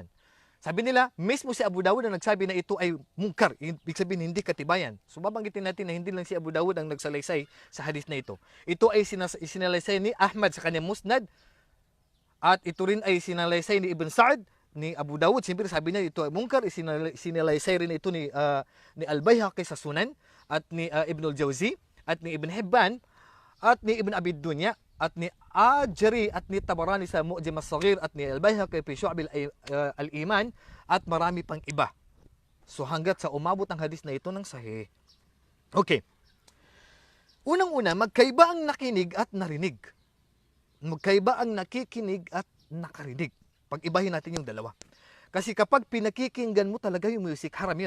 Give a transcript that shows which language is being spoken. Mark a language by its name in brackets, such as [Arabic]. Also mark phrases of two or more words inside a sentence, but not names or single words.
[Filipino] Sabi nila, mismo si Abu Dawud na nagsabi na ito ay munkar. Ibig sabihin, hindi katibayan. So, babanggitin natin na hindi lang si Abu Dawud ang nagsalaysay sa hadith na ito. Ito ay sinalaysay ni Ahmad sa kanyang musnad. At ito rin ay sinalaysay ni Ibn Sa'd, ni Abu Dawud. Siyempre, sabi niya ito ay munkar. Sinalaysay rin ito ni Al-Bayhaqi sa Sunan, at ni Ibn al-Jawzi, at ni Ibn Hibban, at ni Ibn Abi Dunya, at ni Ajri, at ni Tabarani sa Mu'jam as-Saghir, at ni Al-Bayhaqi fi Syu'ab al-Iman, at marami pang iba. So hanggat sa umabot ang hadis na ito ng sahih. Okay. Unang-una, magkaiba ang nakinig at narinig. Magkaiba ang nakikinig at nakarinig. Pag-ibahin natin yung dalawa. Kasi kapag pinakikinggan mo talaga yung music, haram yun.